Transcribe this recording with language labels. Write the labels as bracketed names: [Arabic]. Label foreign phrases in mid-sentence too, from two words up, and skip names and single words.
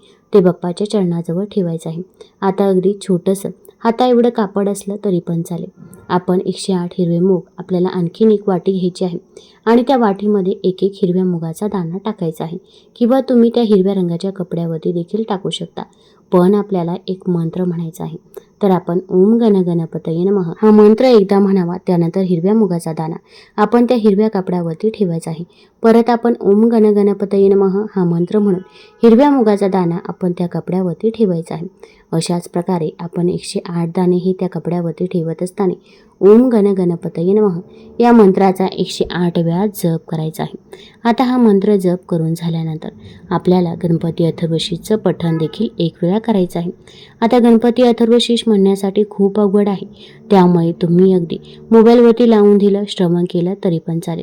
[Marathi] ते बाप्पाच्या चरणाजवळ ठेवायचं आहे. आता अगदी छोटंसं हाता एवढं कापड असलं तरी पण चालेल. आपण 108 हिरवे मूग आपल्याला आणखीन एक वाटी घ्यायची आहे आणि त्या वाटीमध्ये एक एक हिरव्या मुगाचा दाणा टाकायचा आहे किंवा तुम्ही त्या हिरव्या रंगाच्या कपड्यावरती देखील टाकू शकता. पण आपल्याला एक मंत्र म्हणायचा आहे. तर आपण [Sanskrit] ओम गण गणपतये नमः [Marathi] हा मंत्र एकदा म्हणावा. त्यानंतर हिरव्या मुगाचा दाणा आपण त्या हिरव्या कापडावरती ठेवायचा आहे. परत आपण [Sanskrit] ओम गण गणपतये नमः [Marathi] हा मंत्र म्हणून हिरव्या मुगाचा दाणा आपण त्या कपड्यावरती ठेवायचा आहे. अशाच प्रकारे आपण 108 दाणे हे त्या कपड्यावरती ठेवत असताना [Sanskrit] ओम गण गणपतये नमः [Marathi] या मंत्राचा 108 वेळा जप करायचा आहे. आता हा मंत्र जप करून झाल्यानंतर आपल्याला गणपती अथर्वशीचं पठण देखील एक वेळा करायचं आहे. आता गणपती अथर्वशीष म्हणण्यासाठी खूप अवघड आहे, त्यामुळे तुम्ही अगदी मोबाईलवरती लावून दिलं, श्रवण केलं तरी पण चालेल.